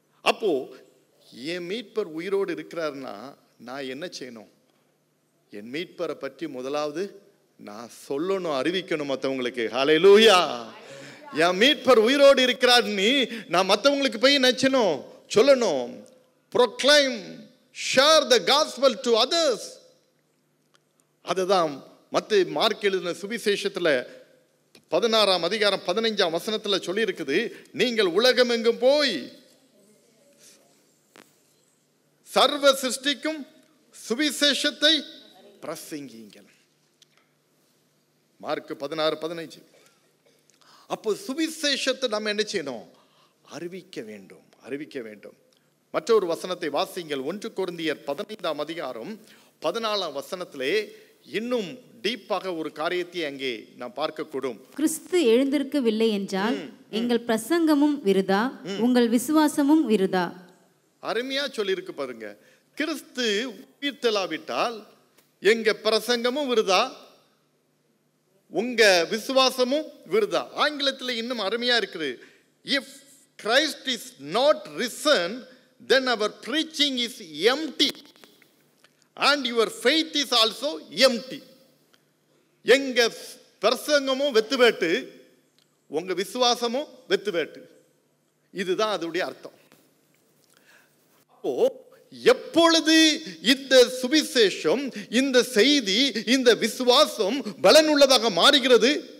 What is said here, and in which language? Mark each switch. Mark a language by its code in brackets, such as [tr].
[ta] அப்போ என் மீட்பர் உயிரோடு இருக்கிறார்னா நான் என்ன செய்யணும்? என் மீட்பரை பற்றி முதலாவது நான் சொல்லணும், அறிவிக்கணும் மற்றவங்களுக்கு. ஹல்லேலூயா! என் மீட்பர் உயிரோடு இருக்கிறார் நீ நான் மற்றவங்களுக்கு போய் நினைச்சணும், சொல்லணும். [en] proclaim, share the gospel to others. [ta] அதுதான் மார்க் எழுதின சுவிசேஷத்தில் 16:15 சொல்லி இருக்குது, நீங்கள் உலகம் எங்கும் போய் சர்வ சிருஷ்டிக்கும் சுவிசேஷத்தை பிரசங்கியுங்கள். மார்க் 16:15. அப்போ சுவிசேஷத்தை நம்ம என்ன செய்யணும்? அறிவிக்க வேண்டும், அறிவிக்க வேண்டும். மற்றொரு வசனத்தை வாசிங்கள். 1 கொரிந்தியர் 15:14 இன்னும் டீப்பாக ஒரு காரியத்தை அங்கே நாம் பார்க்கக்கூடும். கிறிஸ்து எழுந்திருக்கவில்லை என்றால் எங்கள் பிரசங்கமும் விருதா, உங்கள் விசுவாசமும் விருதா. அருமையா சொல்லியிருக்கு பாருங்க. கிறிஸ்து உயிர்த்தெழாவிட்டால் எங்க பிரசங்கமும் விருதா, உங்க விசுவாசமும் விருதா. ஆங்கிலத்தில் இன்னும் அருமையா இருக்குது. [en] If Christ is not risen, then our preaching is empty and your faith is also empty. [ta] எங்க பிரசங்கமும் வெத்துவேட்டு, உங்க விசுவாசமும் வெத்துவேட்டு. இதுதான் அதோடைய அர்த்தம். அப்போ எப்பொழுது இந்த சுவிசேஷம், இந்த செய்தி, இந்த விசுவாசம் பலனுள்ளதாக மாறுகிறது?